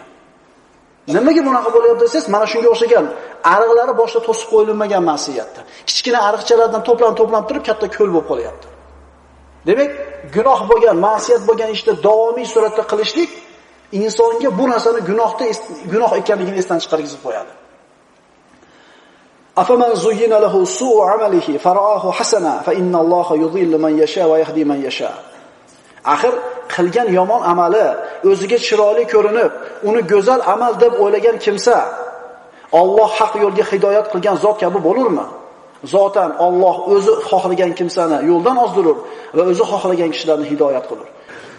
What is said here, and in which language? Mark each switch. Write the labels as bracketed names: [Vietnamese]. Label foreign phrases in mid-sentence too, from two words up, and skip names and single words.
[Uzbek] Nimaga bunaqa bo'lyapti desangiz, mana shunga o'xshagan ariqlari boshda to'sib qo'yilmagan ma'siyatda. Kichkina ariqchalardan to'planib turib katta ko'l bo'lib qolyapti. Demak, gunoh bo'lgan, ma'siyat bo'lgan ishda davomiy suratda qilishlik insonga bu narsani gunoh ekanligini esdan chiqargizib qo'yadi. [Arabic] أفمن زين له سوء عمله فرآه حسنا فإن الله يضل من يشاء ويهدي من يشاء. [Uzbek] Axir qilgan yomon amali o'ziga chiroyli ko'rinib, uni go'zal amal deb o'ylagan kimsa Alloh haq yo'lga hidoyat qilgan zot kabi bo'lurmi? Zotan Alloh o'zi xohlagan kimsani yo'ldan ozdirur va o'zi xohlagan kishilarni hidoyat qilur.